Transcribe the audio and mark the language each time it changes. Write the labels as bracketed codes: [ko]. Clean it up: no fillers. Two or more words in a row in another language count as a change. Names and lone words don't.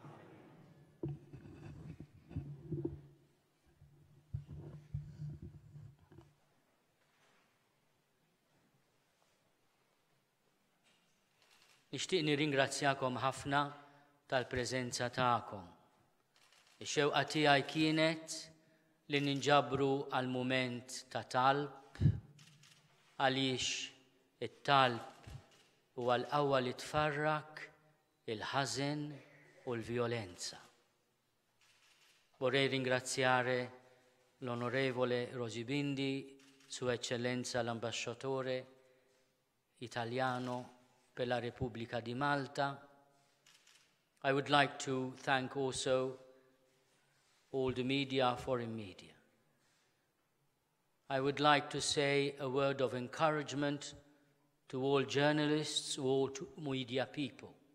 [mt] Nixtieq nirringrazzjakom ħafna tal-preżenza tagħkom. Ix-xewqa tiegħi kienet li ninġabru għal mument ta' talb għaliex it-talb huwa l-qawwa li tfarrak il-ħażen u l-vjolenza. [it] Vorrei ringraziare l'onorevole Rosibindi, Sua Eccellenza l'Ambasciatore Italiano per la Repubblica di Malta. [en] I would like to thank also all the media, foreign media. I would like to say a word of encouragement to all journalists, all media people.